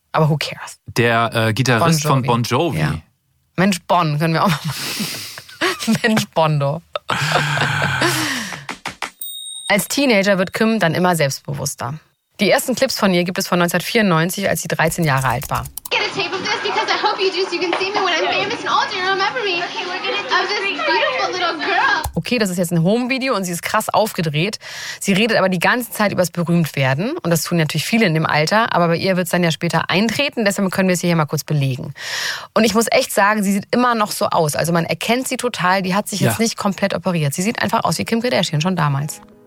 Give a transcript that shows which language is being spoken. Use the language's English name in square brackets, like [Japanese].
[German] Aber [English] who cares? [German] Der Gitarrist von Bon Jovi. Ja. Mensch Bon, können wir auch mal Mensch Bondo. Als Teenager wird Kim dann immer selbstbewusster. Die ersten Clips von ihr gibt es von 1994, als sie 13 Jahre alt war. [English] Get a table for this because I hope you do so you can see me when I'm famous and older and remember me. Okay, we're gonna do this beautiful little girl. [German] Okay, das ist jetzt ein Home-Video und sie ist krass aufgedreht. Sie redet aber die ganze Zeit über das Berühmtwerden. Und das tun natürlich viele in dem Alter. Aber bei ihr wird es dann ja später eintreten. Deshalb können wir es hier mal kurz belegen. Und ich muss echt sagen, sie sieht immer noch so aus. Also man erkennt sie total. Die hat sich jetzt nicht komplett operiert. Sie sieht einfach aus wie Kim Kardashian schon damals.